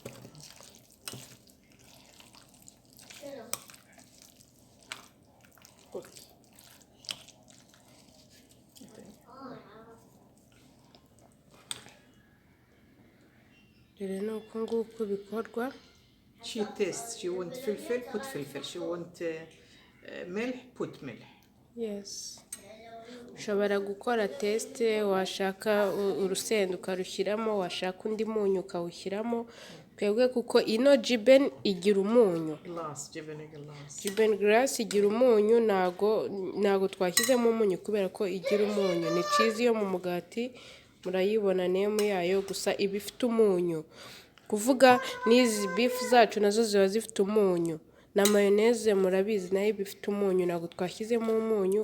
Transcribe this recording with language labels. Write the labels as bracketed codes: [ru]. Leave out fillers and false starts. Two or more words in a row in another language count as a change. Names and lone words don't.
[en] Good. [rw] rero ni uku nguku bikorwa. [en] She tastes. She want فلفل put فلفل. She want milk put milk. Yes. [rw] ushobora gukora tesite, washaka urusenda ukarushyiramo, washaka undi munyu ukawushyiramo, twebwe kuko ino jibeni igira umunyu, [en] Glass جبن glass. [rw] jibeni garasi igira umunyu, ntago twashyizemo umunyu kubera ko igira umunyu. Ni cizi yo mu mugati, murayibona nemu yayo, gusa iba ifite umunyu, kuvuga n'izi bifu zacu nazo ziba zifite umunyu, na mayoneze murabizi nayo iba ifite umunyu, ntabwo twashyizemo umunyu.